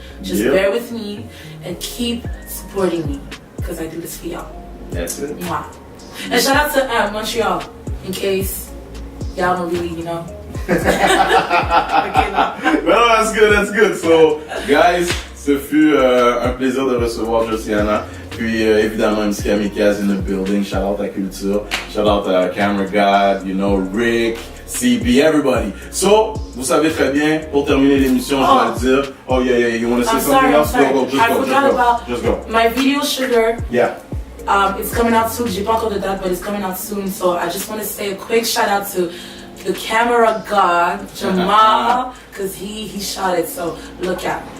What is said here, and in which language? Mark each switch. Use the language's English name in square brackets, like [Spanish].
[English] Just bear with me and keep supporting me because I do this for y'all. That's it. Mwah. And shout out to Montreal in case y'all don't really, you know. Well, that's good. [French] So, guys, ce fut un plaisir de recevoir Josiana. [English] Puis, évidemment, MC Kamikaze in the building. Shout out à Culture. Shout out à Camera God, you know, Rick, CB, everybody. [French] So, vous savez très bien, pour terminer l'émission, je dois le dire. [English] Oh, yeah, you want to say something else? Go, just go. My video, Sugar. Yeah. It's coming out soon. J'ai pas encore de date, but it's coming out soon. So, I just want to say a quick shout out to the camera god, Jamal, because he shot it, so look out.